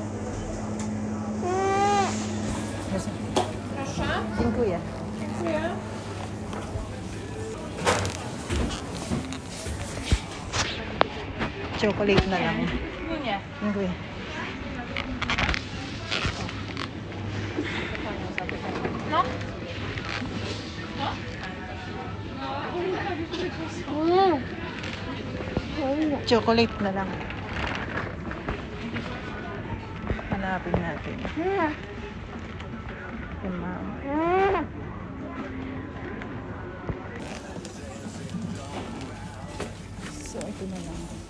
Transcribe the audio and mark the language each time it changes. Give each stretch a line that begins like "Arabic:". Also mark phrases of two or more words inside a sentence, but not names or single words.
Polish: Proszę? Dziękuję. Dziękuję.
Filipino: Chocolate na lang.
Polish: Nie. Dziękuję. No.
Filipino: Chocolate na lang. Hanapin natin. Yung mama. So, ito na lang.